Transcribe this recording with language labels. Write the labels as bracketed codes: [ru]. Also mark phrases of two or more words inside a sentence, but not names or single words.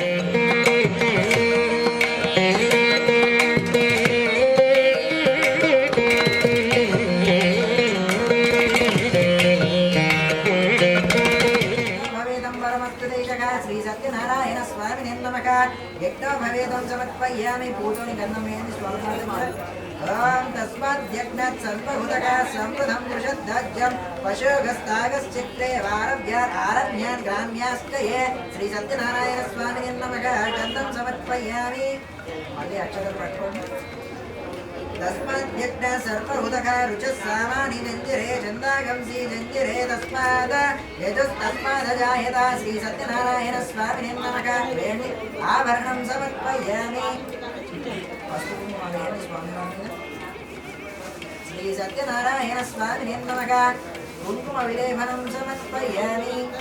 [sa] श्री सत्यनारायण स्वामिने नमः यज्ञोपवेदं समर्पयामि. पूजोनि गन्धमेन स्वामिने ओम तस्माद्यज्ञात् सर्वभूतका संवृतं दृषद्धाज्यं पशुगस्तागश्चित्रे आरभ्यान् ग्राम्यास्तये श्री सत्यनारायण स्वामिने नमः गन्धं समर्पयामि. [te] मళ్ళీ అక్షరం పట్టుకోండి. [sa] तस्माद्यज्ञ सर्वभूतका रुचः सामानि जञ्जिरे छन्दागंसि जञ्जिरे तस्माद् यजस्तस्मादजायत श्री सत्यनारायण स्वामिने नमः वेणि आभरणं समर्पयामि. श्री सत्यनारायण स्वामिने नमः कुङ्कुम विलेपनं समर्पयामि.